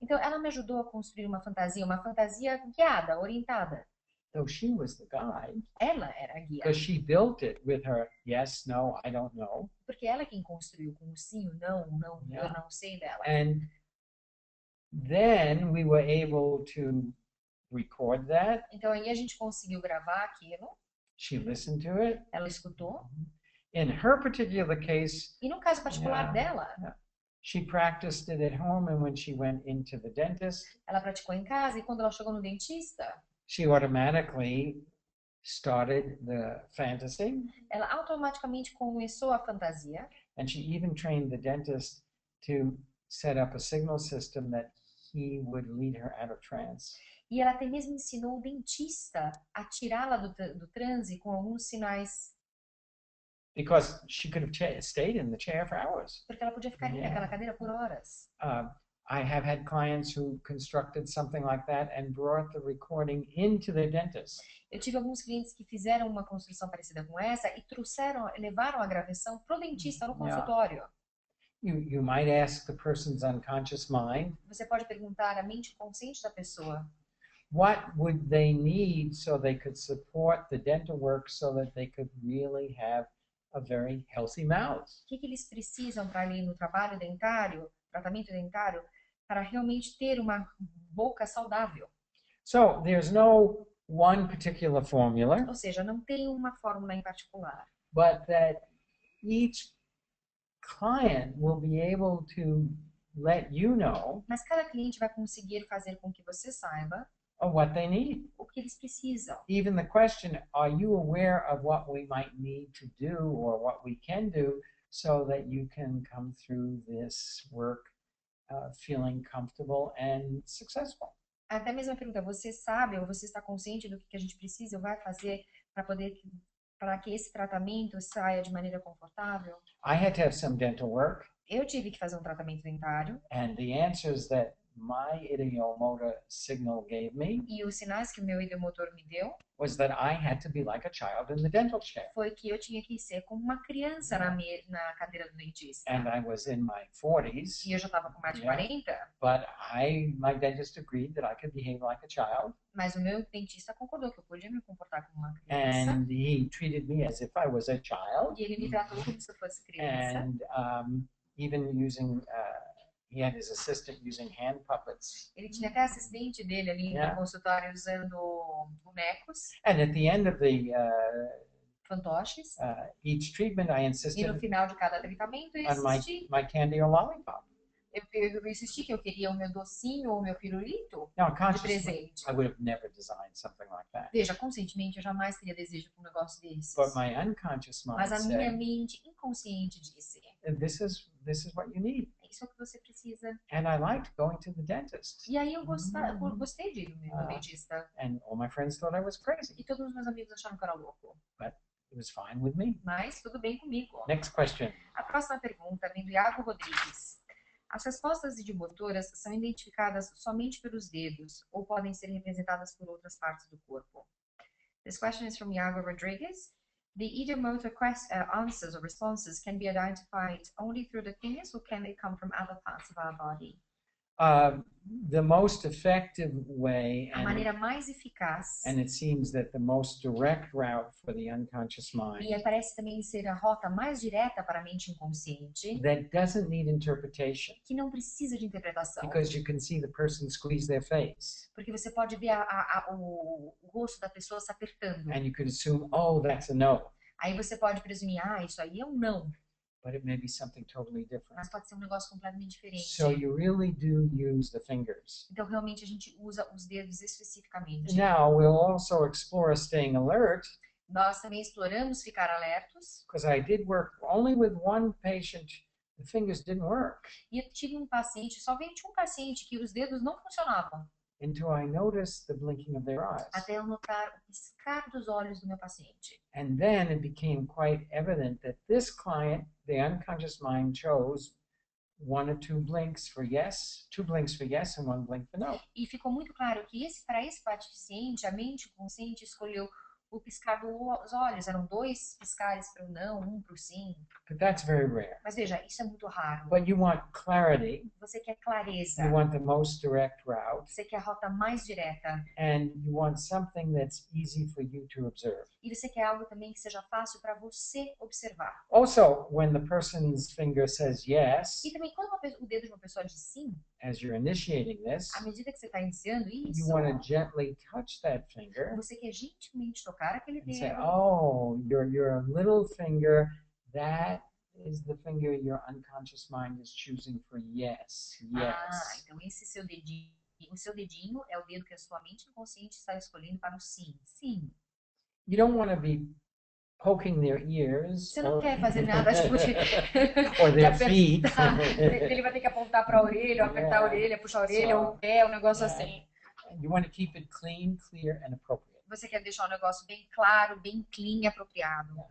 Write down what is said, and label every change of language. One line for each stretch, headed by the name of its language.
Portuguese: Então ela me ajudou a construir uma fantasia guiada, orientada.
English: though she was the guide,
Portuguese: Ela era a guia,
English: because she built it with her yes, no, I don't know.
Portuguese: porque ela é quem construiu com o sim, o não, eu
English: Yeah.
Portuguese: não sei dela.
English: And then we were able to record that.
Portuguese: Então aí a gente conseguiu gravar aquilo,
English: She listened to it.
Portuguese: ela escutou,
English: In her particular case,
Portuguese: e no caso particular dela,
English: she practiced it at home, and when she went into the dentist,
Portuguese: ela praticou em casa e quando ela chegou no dentista,
English: she automatically started the fantasy,
Portuguese: ela automaticamente começou a fantasia
English: and she even trained the dentist to set up a signal system that he would lead her out of trance.
Portuguese: e ela até mesmo ensinou o dentista a tirá-la do transe com alguns sinais,
English: Because she could have stayed in the chair for hours.
Portuguese: porque ela podia ficar ali naquela cadeira por horas.
English: I have had clients who constructed something like that and brought the recording into their dentist.
Portuguese: Eu tive alguns clientes que fizeram uma construção parecida com essa e levaram a gravação pro dentista no consultório.
English: You might ask the person's unconscious mind,
Portuguese: Você pode perguntar à mente consciente da pessoa
English: what would they need so they could support the dental work so that they could really have a very healthy mouth.
Portuguese: o que eles precisam para ali no trabalho dentário, tratamento dentário, para realmente ter uma boca saudável.
English: So there's no one particular formula,
Portuguese: Ou seja, não tem uma fórmula em particular,
English: but that each client will be able to let you know
Portuguese: mas cada cliente vai conseguir fazer com que você saiba
English: of what they need.
Portuguese: o que eles precisam.
English: Even the question, are you aware of what we might need to do or what we can do so that you can come through this work feeling comfortable and successful?
Portuguese: Até mesmo a pergunta, você sabe ou você está consciente do que a gente precisa ou vai fazer para poder para que esse tratamento saia de maneira confortável,
English: I had to have some dental work,
Portuguese: eu tive que fazer um tratamento dentário
English: and the answers that my ideomotor signal gave me
Portuguese: e os sinais que o meu ideomotor me deu
English: was that I had to be like a child in the dental chair.
Portuguese: foi que eu tinha que ser como uma criança na cadeira do dentista.
English: And I was in my 40s,
Portuguese: E eu já estava com mais de
English: Yeah.
Portuguese: 40,
English: but my dentist agreed that I could behave like a child,
Portuguese: mas o meu dentista concordou que eu podia me comportar como uma criança.
English: and he treated me as if I was a child,
Portuguese: E ele me tratou como se eu fosse criança.
English: and even using, he had his assistant using hand puppets.
Portuguese: Ele tinha até assistente dele ali
English: Yeah.
Portuguese: no consultório usando bonecos,
English: And at the end of the
Portuguese: fantoches.
English: each treatment, I
Portuguese: E no
English: insisted
Portuguese: final de cada tratamento eu
English: on
Portuguese: insisti.
English: my candy or lollipop.
Portuguese: Eu insisti que eu queria o meu docinho ou o meu pirulito
English: Now,
Portuguese: de
English: consciously,
Portuguese: presente.
English: I would have never designed something like that.
Portuguese: Veja, conscientemente eu jamais teria desejo por um negócio desses.
English: But my unconscious mind
Portuguese: Mas a minha
English: said,
Portuguese: mente inconsciente disse:
English: this is what you need.
Portuguese: é isso que você precisa.
English: And I liked going to the dentist.
Portuguese: E aí eu gostei de ir no meu dentista.
English: And all my friends thought I was crazy.
Portuguese: E todos os meus amigos acharam que eu era louco.
English: It was fine with me.
Portuguese: Mas tudo bem comigo.
English: Next question.
Portuguese: A próxima pergunta vem do Iago Rodrigues. As respostas idiomotoras são identificadas somente pelos dedos ou podem ser representadas por outras partes do corpo?
English: This question is from Iago Rodrigues. The idiomotor answers or responses can be identified only through the fingers or can they come from other parts of our body? The most effective way,
Portuguese: A maneira mais eficaz,
English: and it seems that the most direct route for the unconscious mind,
Portuguese: e parece também ser a rota mais direta para a mente inconsciente,
English: that doesn't need interpretation,
Portuguese: que não precisa de interpretação.
English: because you can see the person squeeze their face,
Portuguese: Porque você pode ver o rosto da pessoa se apertando.
English: and you can assume, oh, that's a no,
Portuguese: Aí você pode presumir, isso aí é um não.
English: but it may be something totally different.
Portuguese: Mas pode ser um negócio completamente diferente.
English: So you really do use the fingers.
Portuguese: Então, realmente, a gente usa os dedos especificamente.
English: Now, we'll also explore staying alert,
Portuguese: Nós também exploramos ficar alertos.
English: because I did work only with one patient. The fingers didn't work
Portuguese: E eu tive um paciente, somente um paciente, que os dedos não funcionavam.
English: until I noticed the blinking of their eyes.
Portuguese: Até eu notar o piscar dos olhos do meu paciente.
English: And then it became quite evident that this client, the unconscious mind, chose one or two blinks for yes, two blinks for yes and one blink for no.
Portuguese: E ficou muito claro que para esse paciente, a mente consciente escolheu o piscar dos olhos. Eram 2 piscares para o não, 1 para o sim.
English: But that's very rare.
Portuguese: Mas veja, isso é muito raro.
English: But you want clarity,
Portuguese: Você quer clareza.
English: you want the most direct route,
Portuguese: Você quer a rota mais direta.
English: and you want something that's easy for you to observe.
Portuguese: E você quer algo também que seja fácil para você observar.
English: Also, when the person's finger says yes,
Portuguese: E também quando o dedo de uma pessoa diz sim,
English: as you're initiating this,
Portuguese: à medida que você está iniciando
English: you
Portuguese: isso,
English: want to gently touch that finger
Portuguese: você quer gentilmente tocar aquele
English: and say,
Portuguese: dedo.
English: oh, your little finger, that is the finger your unconscious mind is choosing for yes, yes.
Portuguese: Então esse seu dedinho, o seu dedinho é o dedo que a sua mente inconsciente está escolhendo para o sim. Sim.
English: You don't want to be poking their ears
Portuguese: Você não quer fazer nada tipo de
English: or their
Portuguese: de
English: feet.
Portuguese: apertar. Ele vai ter que apontar para a orelha, apertar a orelha, puxar a orelha, ou o pé, um negócio assim.
English: You want to keep it clean, clear, and appropriate.
Portuguese: Você quer deixar o negócio bem claro, bem clean e apropriado.